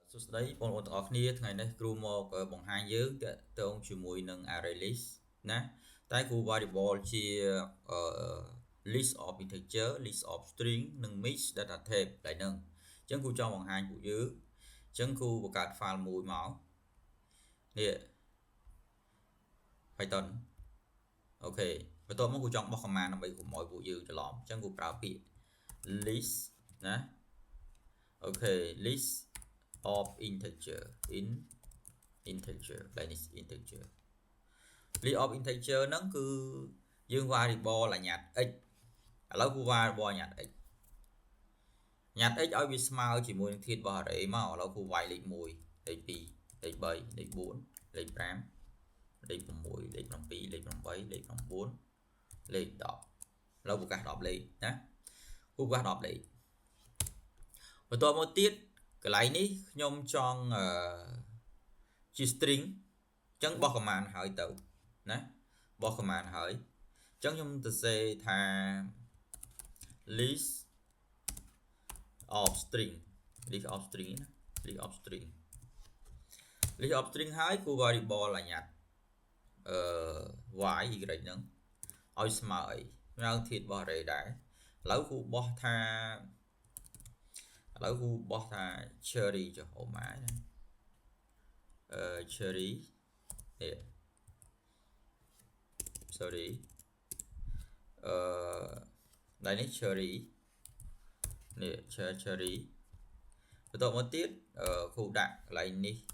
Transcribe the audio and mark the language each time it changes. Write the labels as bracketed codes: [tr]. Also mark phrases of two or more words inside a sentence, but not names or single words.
[km] សួស្តីបងប្អូនទាំងអស់គ្នាថ្ងៃនេះគ្រូមកបង្ហាញយើងតើតើជាមួយនឹង [en] array list [km] ណាតែគ្រូ variable ជា [en] list of integer list of string [km] និង [en] mix data type [km] តែហ្នឹងអញ្ចឹងគ្រូចង់បង្ហាញពួកយើងអញ្ចឹងគ្រូបង្កើត file មួយមកនេះ Python អូខេបន្ទាប់មកគ្រូចង់បោះ command ដើម្បីកុំឲ្យពួកយើងច្រឡំអញ្ចឹងគ្រូប្រើពាក្យ list ណាអូខេ [en] list of integer integer like this integer list of integer [km] ហ្នឹងគឺយើង variable អាញាត់ x ឥឡូវគូ variable អាញាត់ x អាញាត់ x ឲ្យវាស្មើជាមួយនឹងធាតុរបស់ array មកឥឡូវគូវាយលេខ1លេខ2លេខ3លេខ4លេខ5លេខ6លេខ7លេខ8លេខ9លេខ10 ឥឡូវប្រកាស10លេខណាគូប្រកាស10លេខបន្ទាប់មកទៀតកន្លែងនេះខ្ញុំចង់ជា string អញ្ចឹងបោះ command ហើយទៅណាបោះ command ហើយអញ្ចឹងខ្ញុំទៅសេថា list [en] of string list of string [km] ណា [en] list of string list of string [km] ហើយគូ variable អាញាត់y y ហ្នឹងឲ្យស្មើអីស្មើធាតុរបស់ array ដែរឥឡូវគូបោះ ថា cherry ចុះអូម៉ាណាcherry នេះ sorry ដៃនេះ cherry នេះ cherry បន្ទាប់មកទៀតគូដាក់កន្លែងនេះ